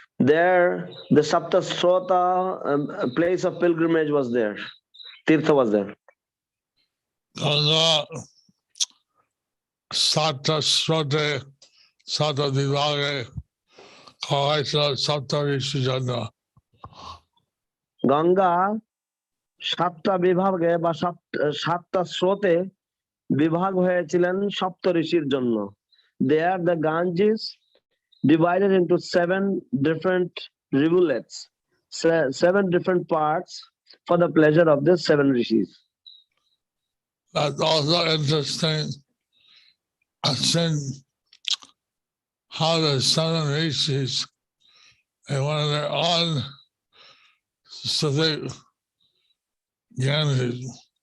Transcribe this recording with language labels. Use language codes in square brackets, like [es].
[en] There the Saptasrota place of pilgrimage was there. Tirtha was there. [bn] Ganga সপ্তস্রোতে সপ্ত বিভাগে করা হয়েছিল সপ্ত ঋষির জন্য। গঙ্গা সাতটা বিভাগে বা সাতটা স্রোতে বিভাগ হয়েছিলেন সপ্ত ঋষির জন্য। [en] There the Ganges divided into 7 different rivulets, 7 different parts for the pleasure of the 7 rishis. That's also interesting. I've seen how the 7 rishis, they wanted their own specific Ganges.